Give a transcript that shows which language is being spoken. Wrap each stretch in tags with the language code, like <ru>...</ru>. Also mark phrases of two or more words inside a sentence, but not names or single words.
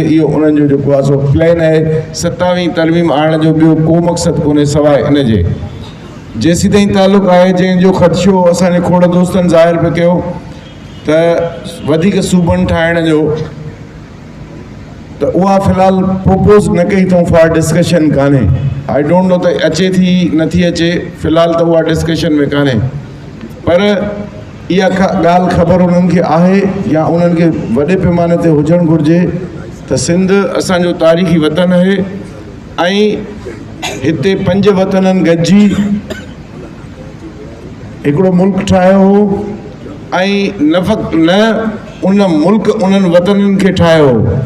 <sd>इहो उन्हनि जो जेको आहे सो प्लान आहे। 27वीं तरमीम आणण जो ॿियो को मक़सदु कोन्हे सवाइ इन जे। जेसीं ताईं तालुक़ु आहे जंहिंजो ख़दशो असांजे खोड़ दोस्तनि ज़ाहिर पियो कयो त वधीक सूबनि ठाहिण जो, त उहा फ़िलहाल प्रोपोज़ न कई अथऊं</sd> <en>for discussion</en> <sd>कान्हे।</sd> <en>I don't know</en> <sd>त अचे थी नथी अचे, फ़िलहाल त उहा डिस्कशन में कान्हे, पर इहा ॻाल्हि ख़बर उन्हनि खे आहे या उन्हनि खे वॾे पैमाने ते हुजणु घुरिजे त सिंध असांजो तारीख़ी वतन आहे ऐं हिते 5 वतननि गॾिजी हिकिड़ो मुल्क ठाहियो हो ऐं न उन मुल्क उन्हनि वतननि खे ठाहियो हो।</sd>